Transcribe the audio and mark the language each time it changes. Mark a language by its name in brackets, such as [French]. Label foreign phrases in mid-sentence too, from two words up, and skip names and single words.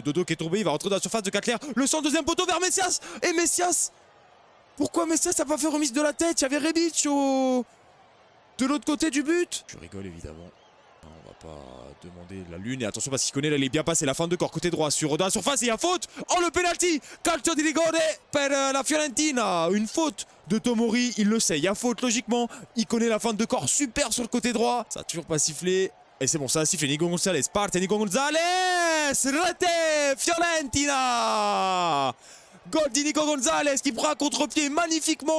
[French] Dodo qui est tombé, il va rentrer dans la surface de Catler. Le centre, deuxième poteau vers Messias. Et Messias. Pourquoi Messias n'a pas fait remise de la tête? Il y avait Rebic de l'autre côté du but. Je rigole évidemment. On va pas demander la lune. Et attention parce qu'il connaît, là, il est bien passé. La fin de corps côté droit sur dans la surface. Et il y a faute. Oh, le penalty. [Italian] Calcio di rigore per la Fiorentina. [French] Une faute de Tomori. Il le sait. Il y a faute logiquement. Il connaît la fin de corps super sur le côté droit. Ça a toujours pas sifflé. Et c'est bon, ça a sifflé. [Italian] Nico Gonzalez. Parte Nico Gonzalez. Rete Fiorentina. [French] Goal de Nico Gonzalez qui prend un contre-pied magnifiquement.